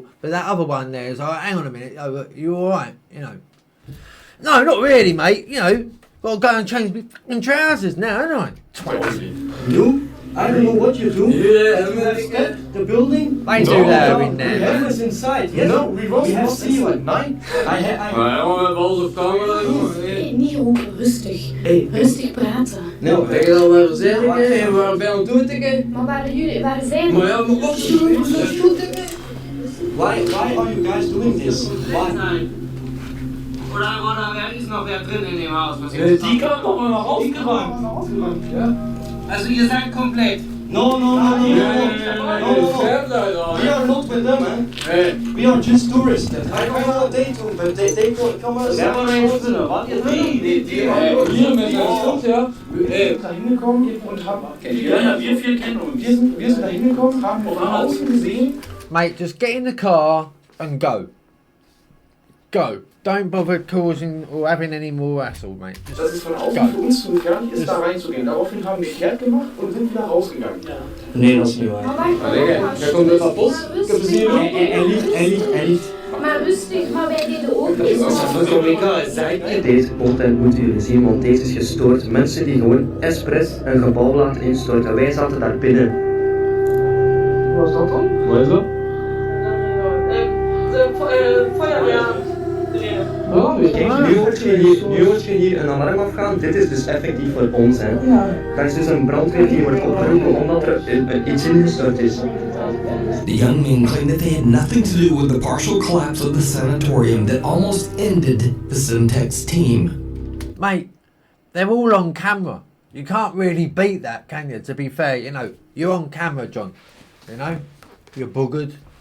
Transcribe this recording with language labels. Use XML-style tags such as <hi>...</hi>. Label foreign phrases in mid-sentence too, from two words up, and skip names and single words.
<en>But that other one there is like, hang on a minute, you alright? You know. No, not really, mate. You know, got to go and change my fucking trousers now, haven't I? Twat. You? I don't know what you do. Yeah, You have stepped the building. They do that in We there. have us inside. Yes. No, we We have lost seen at it. 9. I</en> <nl>hebben onze camera. Nee, niet roepen, rustig. Hey. Rustig praten. No. Ik ga dan maar zeggen, en waar ben je aan het doen tegen? Maar waar zijn Maar ja, maar wat doen we?</nl> <en>Why are you guys doing this? Why?</en> <de>Oder wer ist noch wer drin in dem Haus?</de> <nl>Die kan toch maar naar aufgeräumt. Ja.</nl> <de>Also ihr seid komplett.</de> <en>No. We are not with them, man. We are just tourists. I don't know what they do, but they come us.</en> <nl>Hier met een schot, ja.</nl> <de>Wir sind da hingekommen und haben. Ja, wir 4 kennen uns. Wir sind da hingekommen, haben von außen gesehen.</de> <en>Mate, just get in the car and go. Go. Don't bother causing or having any more hassle, mate. Just</en> <de>Dass es von außen</de> <en>go.</en> <de>für uns zu gefährlich ist, da reinzugehen. Daraufhin haben wir kehrt gemacht und sind wieder rausgegangen.</de> <nl>Nee, dat is niet waar. Maar wacht, Jij komt uit het bos? maar rustig. Hij ligt. Maar rustig, maar wij deden ook niet. Deze content moeten jullie zien, want deze is gestoord. Mensen die gewoon expres een gebouw laten instorten. Wij zaten daar binnen. Hoe was dat dan? Wat is dat? Kijk, nu hoort je hier een alarm afgaan. Dit is dus effectief voor ons. Hè. Dat is dus een brandweer die wordt opgeroepen omdat er iets ingestort is.</nl> <en>The young men claim that they had nothing to do with the partial collapse of the sanatorium that almost ended the Syntex team. Mate, they're all on camera. You can't really beat that, can you? To be fair, you know, you're on camera, John. You know, you're boogered.</en>